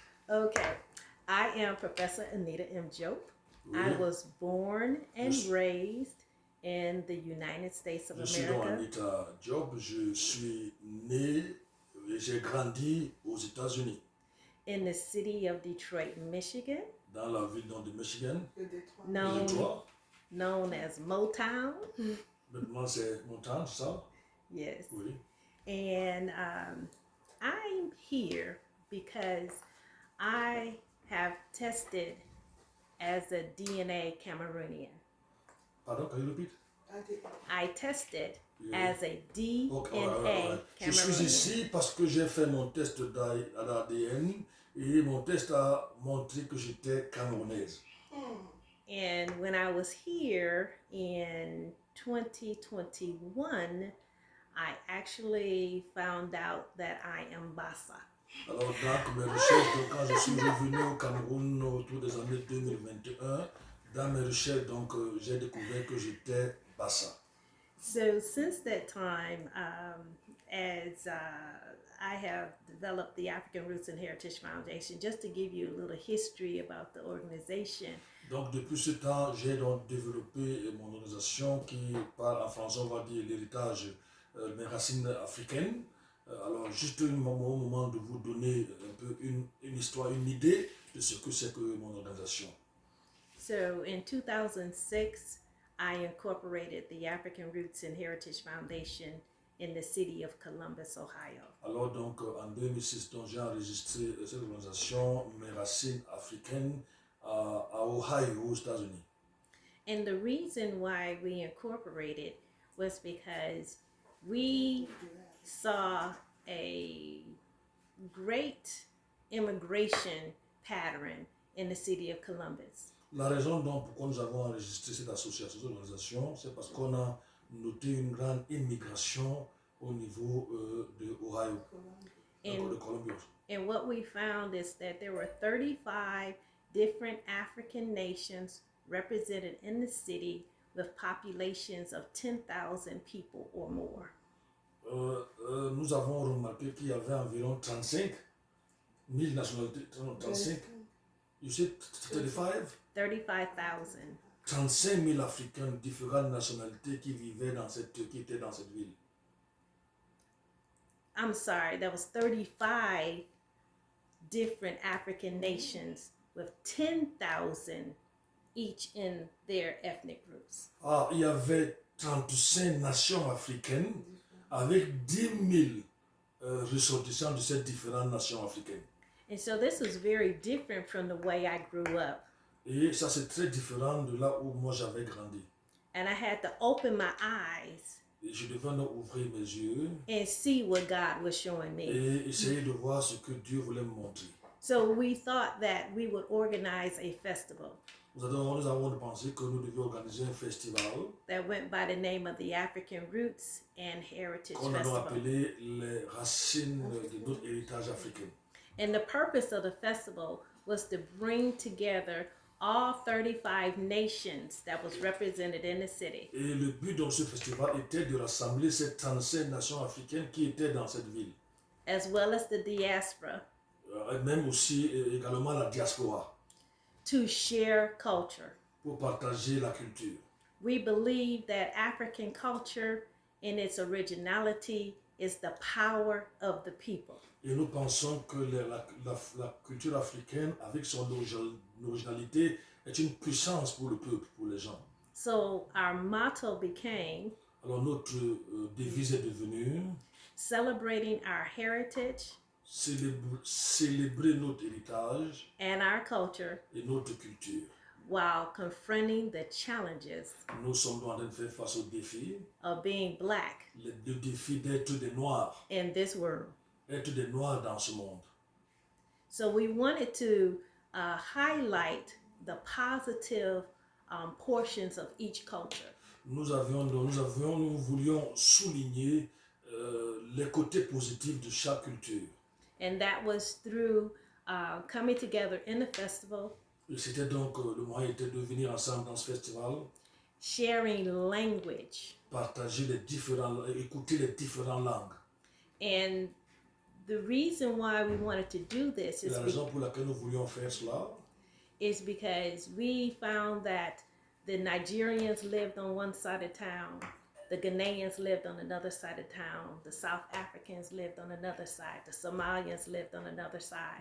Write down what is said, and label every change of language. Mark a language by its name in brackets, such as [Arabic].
[English] Okay, I am Professor Anita M Diop. [French] Oui. [English] I was born and raised in the United States of [French] Je [English] America. [French] suis donc Anita Diop. Je suis né et j'ai grandi aux États-Unis. [English] In the city of Detroit, Michigan. [French] Dans la ville de Michigan. [English] Known as Motown. [French] Maintenant c'est Motown, ça? [English] Yes. [French] Oui. [English] And I'm here because I have tested as a DNA Cameroonian. Pardon, can you repeat? I tested as a DNA Cameroonian. [French] Je suis ici parce que j'ai fait mon test d'ADN et mon test a montré que j'étais camerounaise. [English] And when I was here in 2021, I actually found out that I am Bassa. [French] Alors, dans mes recherches, quand je suis revenu au Cameroun autour des années 2021, dans mes recherches, donc, j'ai découvert que j'étais Bassa. [English] So since that time, as I have developed the African Roots and Heritage Foundation, just to give you a little history about the organization. [French] Donc depuis ce temps, j'ai donc développé mon organisation qui parle en français, on va dire l'héritage, mes racines africaines. Alors juste un moment de vous donner un peu une histoire, une idée de ce que c'est que mon organisation. [English] So in 2006, I incorporated the African Roots and Heritage Foundation in the city of Columbus, Ohio. [French] Alors donc en 2006, donc, j'ai enregistré cette organisation, mes racines africaines, à Ohio, aux États-Unis. [English] And the reason why we incorporated was because we saw a great immigration pattern in the city of Columbus. [French] La raison donc pourquoi nous avons enregistré cette association, cette organisation, c'est parce qu'on a noté une grande immigration au niveau de Ohio, de Columbus. [English] And what we found is that there were 35 different African nations represented in the city with populations of 10,000 people or more. [French] Nous avons remarqué qu'il y avait environ 35 000 nationalités. [English] 35. You said 35? 35,000. [French] 35 000 Africains de différentes nationalités qui vivaient qui étaient dans cette ville. [English] I'm sorry, that was 35 different African nations with 10,000 each in their ethnic groups. [French] Ah, il y avait 35 nations africaines avec 10 000 ressortissants de ces différentes nations africaines. [English] And so this was very different from the way I grew up. [French] Et ça c'est très différent de là où moi j'avais grandi. [English] And I had to open my eyes. [French] Et je devais donc ouvrir mes yeux. [English] And see what God was showing me. [French] Et essayer de voir ce que Dieu voulait me montrer. [English] So we thought that we would organize a festival. [French] Nous avons pensé que nous devions organiser un festival [English] that went by the name of the African Roots and Heritage [French] qu'on a [English] Festival. [French] appelé les racines de notre héritage africain. [English] And the purpose of the festival was to bring together all 35 nations that was represented in the city. [French] Et le but de ce festival était de rassembler ces 35 nations africaines qui étaient dans cette ville. [English] As well as the diaspora. [French] Et même aussi également la diaspora. [English] To share culture. [French] Pour partager la culture. [English] We believe that African culture in its originality is the power of the people. [French] Et nous pensons que la culture africaine, avec son originalité, est une puissance pour le peuple, pour les gens. [English] So our motto became, [French] alors notre devise est devenue, [English] celebrating our heritage, [French] célébrer notre héritage [English] and our culture, [French] et notre culture, [English] while confronting the challenges [French] nous sommes en train de faire face aux défis [English] of being black, [French] le défi d'être des noirs [English] in this world. [French] Être des noirs dans ce monde. [English] So we wanted to highlight the positive portions of each culture. [French] Nous voulions souligner les côtés positifs de chaque culture. [English] And that was through coming together in the festival. [French] Et c'était donc le moyen était de venir ensemble dans ce festival. [English] Sharing language. [French] Partager écouter les différentes langues. [English] And The reason why we wanted to do this [French] Et la raison pour laquelle nous voulions faire cela, [English] is because we found that the Nigerians lived on one side of town, the Ghanaians lived on another side of town, the South Africans lived on another side, the Somalians lived on another side.